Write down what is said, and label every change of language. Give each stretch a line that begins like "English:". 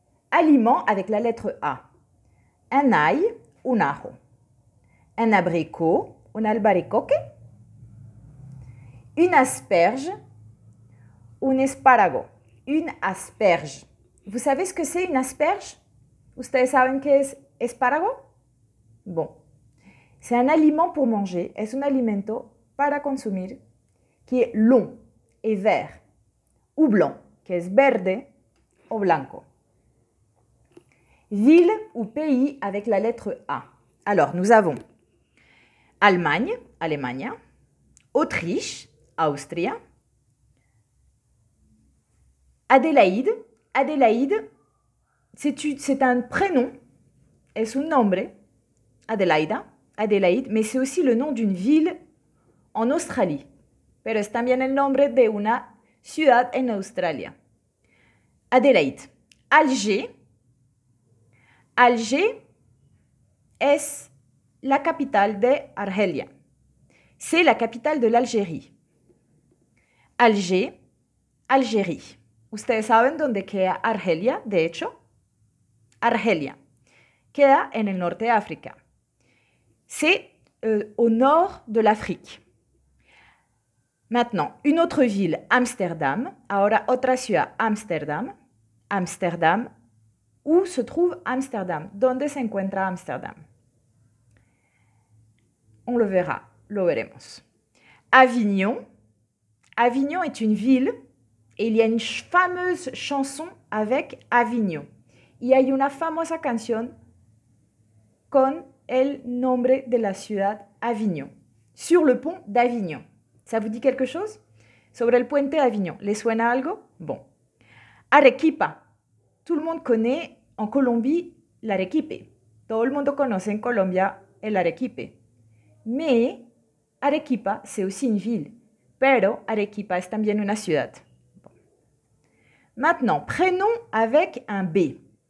French: Aliment avec la lettre A. Un ail, un ajo. Un abricot, un albaricoque. Une asperge, un espárrago. Une asperge. Vous savez ce que c'est une asperge?
Spanish: ¿Ustedes saben qué es espárrago?
French: Bon. C'est un aliment pour manger.
Spanish: Es un alimento para consumir
French: qui est long et vert. Ou blanc, qui est
Spanish: verde o blanco.
French: Ville ou pays avec la lettre A. Alors, nous avons Allemagne, Alemania, Autriche, Austria, Adélaïde, Adélaïde, c'est un prénom,
Spanish: es un nombre,
French: Adelaida, Adélaïde, mais c'est aussi le nom d'une ville en Australie,
Spanish: pero es también el nombre de una ciudad en Australia.
French: Adélaïde.
Spanish: Alger, Alger es la capitale de Argelia.
French: C'est la capitale de l'Algérie. Alger, Algérie.
Spanish: ¿Ustedes saben dónde queda Argelia, de hecho? Argelia. Queda en el norte de África.
French: C'est au nord de l'Afrique. Maintenant, une autre ville, Amsterdam.
Spanish: Ahora otra ciudad, Amsterdam. Amsterdam.
French: Où se trouve Amsterdam?
Spanish: ¿Dónde se encuentra Amsterdam?
French: On le verra,
Spanish: lo veremos.
French: Avignon. Avignon est une ville et il y a une fameuse chanson avec Avignon.
Spanish: Y hay una famosa canción con el nombre de la ciudad Avignon.
French: Sur le pont d'Avignon. ¿Ça vous dit quelque chose?
Spanish: Sobre el puente d'Avignon. ¿Les suena algo? Bon. Arequipa.
French: Tout le monde connaît en Colombie l'arequipe.
Spanish: Todo el mundo conoce en Colombia el arequipe.
French: Mais Arequipa, c'est aussi une ville.
Spanish: Pero Arequipa es también una ciudad.
French: Bon. Maintenant, prénom avec un B.